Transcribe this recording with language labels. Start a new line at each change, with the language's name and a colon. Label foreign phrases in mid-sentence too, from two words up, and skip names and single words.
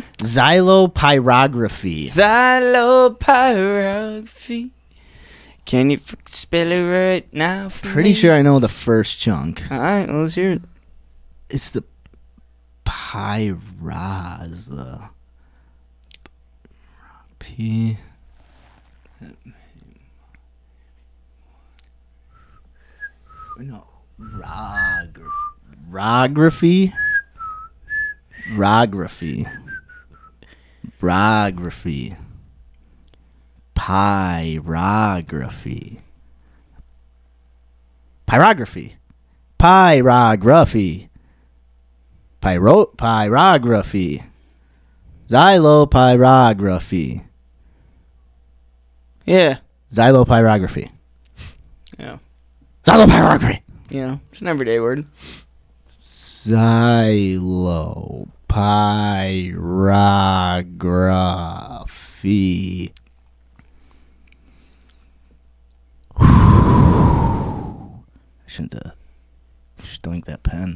English: Xylopyrography. Xylopyrography. Can you spell it right now for Pretty me? sure I know the first chunk. All right, well, let's hear it. It's the pyraz. The P. No, rography. Rography. Pyrography. Pyrography. Pyrography. Pyrography. Xylopyrography. Yeah. Xylopyrography. Yeah. Xylopyrography. You know, it's an everyday word. Xylopyrography. I shouldn't have stoinked that pen.